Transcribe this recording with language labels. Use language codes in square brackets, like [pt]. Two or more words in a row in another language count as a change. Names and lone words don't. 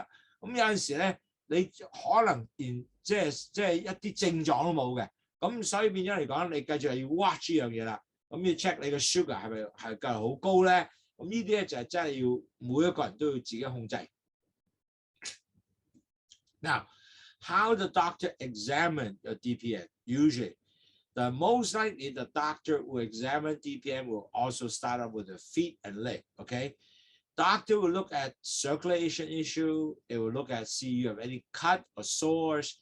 [yue] 咁有陣時咧，你可能連即係一啲症狀都冇嘅。咁所以變咗嚟講，你繼續係要 watch 呢樣嘢啦。咁要 check 你個 sugar 係咪繼續好高咧？咁呢啲咧就係真係要每一個人都要自己控制。 [en] Now, how the doctor examine your DPN? Usually, the most likely the doctor who examine DPN will also start off with the feet and leg. Okay, doctor will look at circulation issue. They will look at see you have any cut or sores.